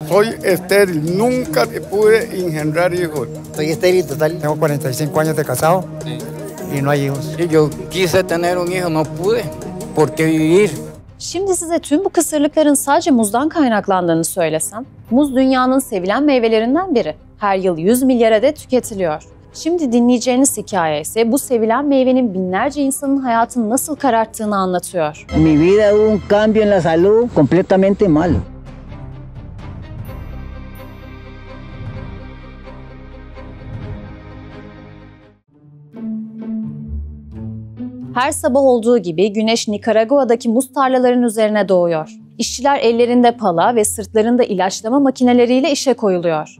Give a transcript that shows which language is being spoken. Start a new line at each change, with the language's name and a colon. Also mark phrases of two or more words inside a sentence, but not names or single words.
Spanish: Soy estéril, nunca pude engendrar hijos. Estoy estéril total. Tengo 45 años de casado y no hay hijos. Yo quise tener un hijo, no pude. ¿Por qué vivir?
Turkish: Şimdi size tüm bu kısırlıkların sadece muzdan kaynaklandığını söylesem, muz dünyanın sevilen meyvelerinden biri. Her yıl 100 milyar adet tüketiliyor. Şimdi dinleyeceğiniz hikaye ise bu sevilen meyvenin binlerce insanın hayatını nasıl kararttığını anlatıyor.
Spanish: Mi vida hubo un cambio en la salud completamente malo.
Turkish: Her sabah olduğu gibi güneş Nikaragua'daki muz tarlalarının üzerine doğuyor. İşçiler ellerinde pala ve sırtlarında ilaçlama makineleriyle işe koyuluyor.